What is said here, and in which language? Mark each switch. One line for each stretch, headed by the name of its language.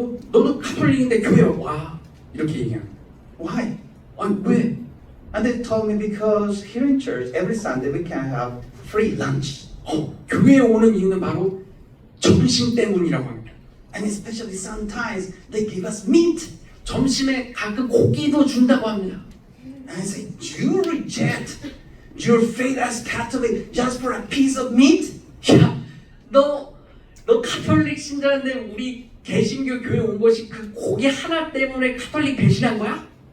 Korean: 너도 카톨릭인데 교회 와 이렇게 얘기하는.
English: Why?
Korean: 왜?
English: And they told me because here in church every Sunday we can have free lunch.
Korean: 교회에 오는 이유는 바로 점심 때문이라고 합니다.
English: And especially sometimes they give us meat.
Korean: 점심에 가끔 고기도 준다고 합니다.
English: And I say, you reject your faith as Catholic just for a piece of meat?
Korean: 야, 너 카톨릭 신자인데 우리 개신교 교회 온 것이 그 고기 하나 때문에 카톨릭 배신한 거야?